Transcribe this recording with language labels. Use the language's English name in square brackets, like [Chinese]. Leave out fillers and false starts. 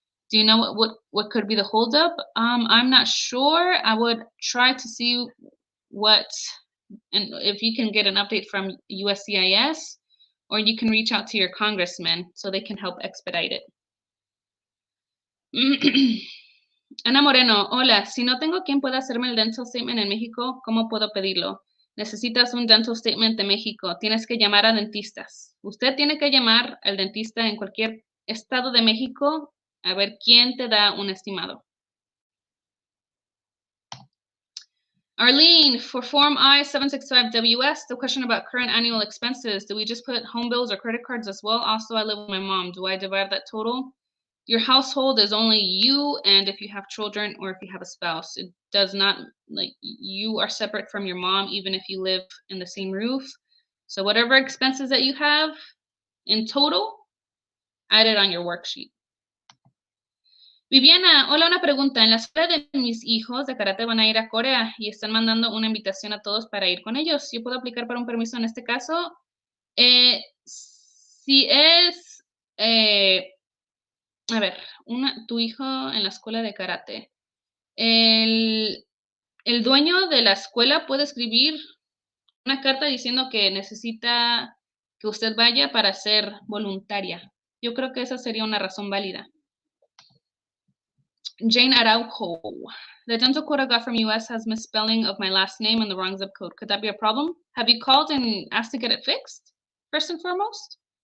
[English] Do you know what could be the holdup? I'm not sure. I would try to see and if you can get an update from USCIS, or you can reach out to your congressman so they can help expedite it. [Spanish] Ana Moreno, hola, si no tengo quien pueda hacerme el dental statement en México, ¿cómo puedo pedirlo? Necesitas un dental statement de México, tienes que llamar a dentistas. Usted tiene que llamar al dentista en cualquier estado de México a ver quién te da un estimado. [English] Arlene, for Form I-765WS, the question about current annual expenses, do we just put home bills or credit cards as well? Also, I live with my mom. Do I divide that total? Your household is only you, and if you have children or if you have a spouse, it does not, you are separate from your mom, even if you live in the same roof. So whatever expenses that you have in total, add it on your worksheet. [Spanish] Viviana, hola, una pregunta. En la escuela de mis hijos de karate van a ir a Corea y están mandando una invitación a todos para ir con ellos. ¿Yo puedo aplicar para un permiso en este caso? Si es, a ver, tu hijo en la escuela de karate, el dueño de la escuela puede escribir una carta diciendo que necesita que usted vaya para ser voluntaria. Yo creo que esa sería una razón válida. [English] Jane Araujo, the dental code I got from US has misspelling of my last name and the wrong zip code. Could that be a problem? Have you called and asked to get it fixed, first and foremost?